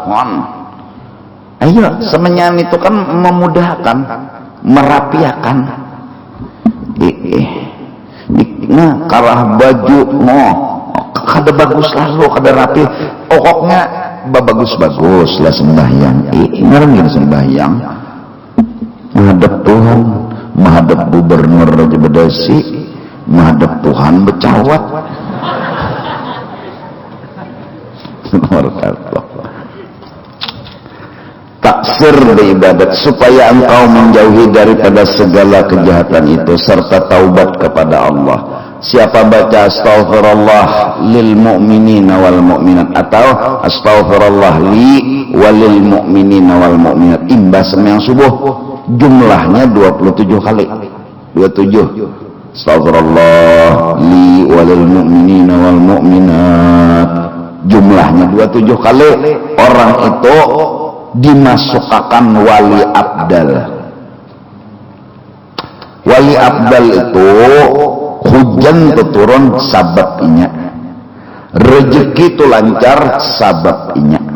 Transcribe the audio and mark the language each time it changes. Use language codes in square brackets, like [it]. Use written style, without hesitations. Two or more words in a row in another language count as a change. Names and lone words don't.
[bjn] ayo semenyan itu kan memudahkan merapiakan nah karah baju kada bagus lalu kada rapi pokoknya bagus-bagus lah sembahyang ngarang gitu sembahyang menghadap Tuhan menghadap gubernur aja bedasi menghadap Tuhan becawat [ms] taksir beribadat supaya engkau menjauhi daripada segala kejahatan itu serta taubat kepada Allah. [bjn] Siapa baca [ar] أستغفر الله للمؤمنين والمؤمنات [bjn] atau [ar] أستغفر الله لي وللمؤمنين والمؤمنات [bjn] imbas sembahyang subuh jumlahnya 27 kali 27 [ar] أستغفر الله لي وللمؤمنين والمؤمنات [bjn] jumlahnya 27 kali orang itu dimasukkan wali abdal. Wali abdal itu hujan turun sababnya Rezeki itu lancar sabab inya.